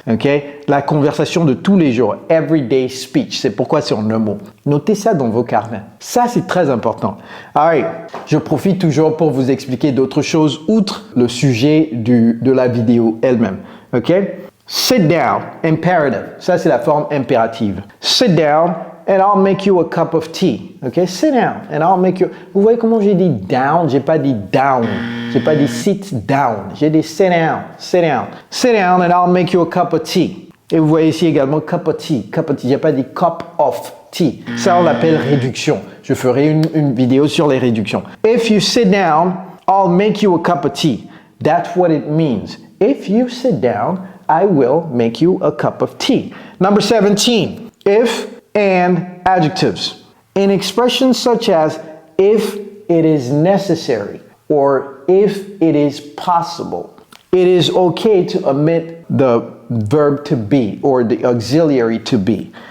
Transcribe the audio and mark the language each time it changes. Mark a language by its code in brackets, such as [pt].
[fr] Ok, la conversation de tous les jours. [en] Everyday speech. [fr] C'est pourquoi c'est en 1 mot. Notez ça dans vos carnets. Ça, c'est très important. Alright. Je profite toujours pour vous expliquer d'autres choses outre le sujet de la vidéo elle-même. Ok? [en] Sit down. Imperative. [fr] Ça, c'est la forme impérative. [en] Sit down and I'll make you a cup of tea. Ok? Sit down and I'll make you... [fr] Vous voyez comment j'ai dit down? J'ai pas dit down. J'ai pas dit sit down. J'ai dit sit down. Sit down. [en] Sit down and I'll make you a cup of tea. [fr] Et vous voyez ici également cup of tea. Cup of tea. J'ai pas dit cup of tea. Ça, on l'appelle réduction. Je ferai une vidéo sur les réductions. [en] If you sit down, I'll make you a cup of tea. That's what it means. If you sit down, I will make you a cup of tea. Number 17. If and adjectives. In expressions such as if it is necessary or if it is possible, it is okay to omit the verb to be or the auxiliary to be.